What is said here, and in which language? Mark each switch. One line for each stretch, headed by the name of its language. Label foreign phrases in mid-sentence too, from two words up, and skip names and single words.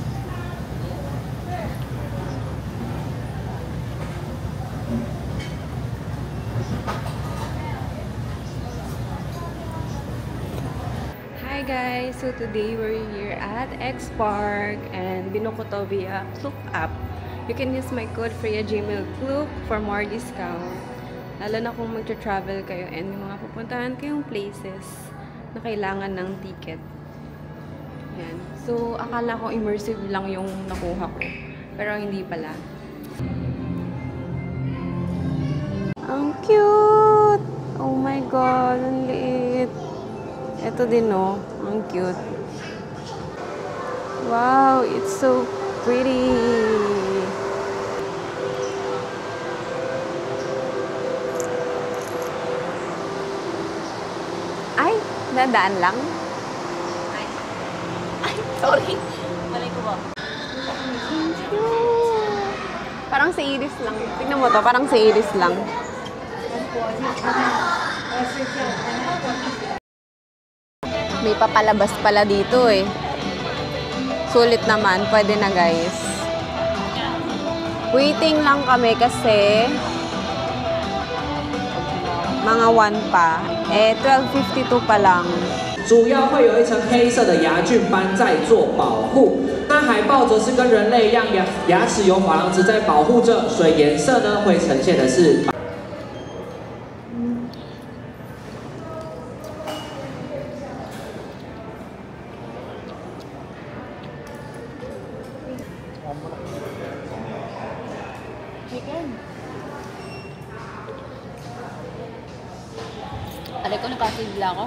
English: Hi guys! So today we're here at X Park and
Filipino: binuko to
English: via Klook app. You can use my code FreyaJMilKlook for more discount.
Filipino: Lalo na kung mag-travel kayo and may mga pupuntahan kayong places na kailangan ng ticket. Yan. So, akala ko immersive lang yung nakuha ko. Pero hindi pala. Ang cute!
English: Oh my God!
Filipino: Ang liit! Ito din, oh. Ang cute.
English: Wow! It's so pretty!
Filipino: Ay! Dadaan lang? Sorry. Malay ko ba? Parang si Iris lang. Tignan mo to. Parang si Iris lang. May papalabas pala dito eh. Sulit naman. Pwede na guys. Waiting lang kami kasi mga 1 pa. Eh, 12:52 pa lang.
Chinese: 主要会有一层黑色的牙菌斑在做保护。那海豹则是跟人类一样，牙齿有珐琅质在保护着，所以颜色呢会呈现的是白。
Filipino: Alay ko, nakasigla ako.